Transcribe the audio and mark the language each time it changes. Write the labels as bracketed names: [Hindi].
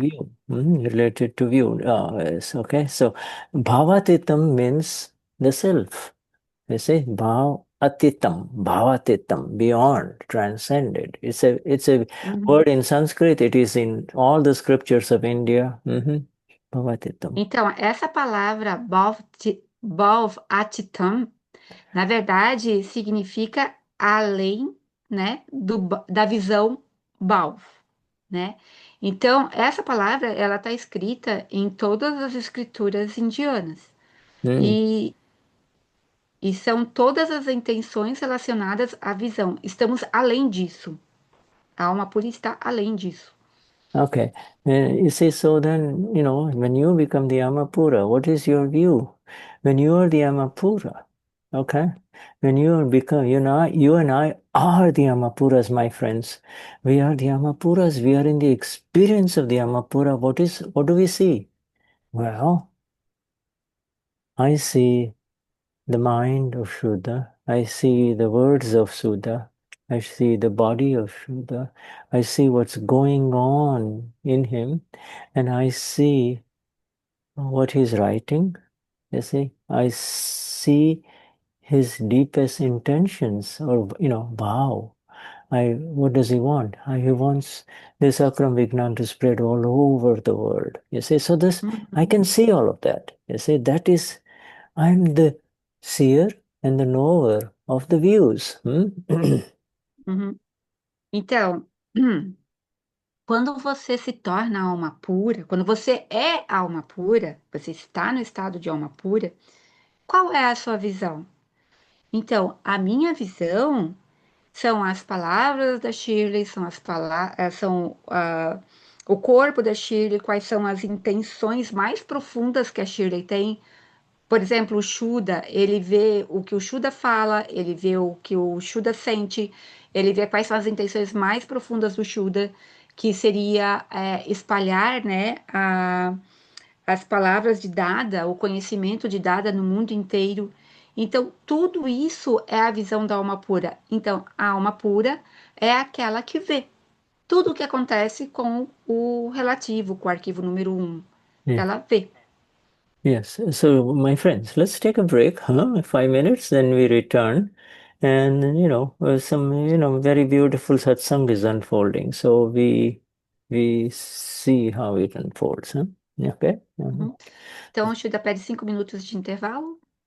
[English] view. Related to view. Yes, okay. So bhavatitam means the self. You see, bhavatitam, beyond, transcended. It's a Uhum. word in Sanskrit. It is in all the scriptures of India. Bhavatitam. [Portuguese] Então, essa palavra Bhav-atitam, na verdade, significa além, né, da visão Bhav, né? Então, essa palavra, ela está escrita em todas as escrituras indianas. Mm. E, e são todas as intenções relacionadas à visão. Estamos além disso. A alma pura está além disso. Okay. [English] You see, so then, when you become the Amapura, what is your view? When you are the Amapura, okay? When you become, you and I are the Amapuras, my friends. We are the Amapuras. We are in the experience of the Amapura. What do we see? Well, I see the mind of Shuddha. I see the words of Shuddha. I see the body of Shuddha. I see what's going on in him, and I see what he's writing. You see, I see his deepest intentions, or vow. What does he want? He wants this Akram Vignan to spread all over the world. You see, so this I Uhum, can see all of that. You see, that is I'm the seer and the knower of the views. uhum. [Portuguese] Então, quando você se torna alma pura, quando você é alma pura, você está no estado de alma pura, qual é a sua visão? Então, a minha visão são as palavras da Shirley, são o corpo da Shirley, quais são as intenções mais profundas que a Shirley tem. Por exemplo, o Shuddha, ele vê o que o Shuddha fala, ele vê o que o Shuddha sente, ele vê quais são as intenções mais profundas do Shuddha, que seria espalhar, né, as palavras de Dada, o conhecimento de Dada no mundo inteiro. Então, tudo isso é a visão da alma pura. Então, a alma pura é aquela que vê tudo o que acontece com o relativo, com o arquivo número um. Yeah. Ela vê. Yes. [English] So, my friends, let's take a break, 5 minutes, then we return. And, some, very beautiful satsang is unfolding. So we see how it unfolds, huh? Okay? Uhum. [Portuguese] Então, o Shuddha pede 5 minutos de intervalo.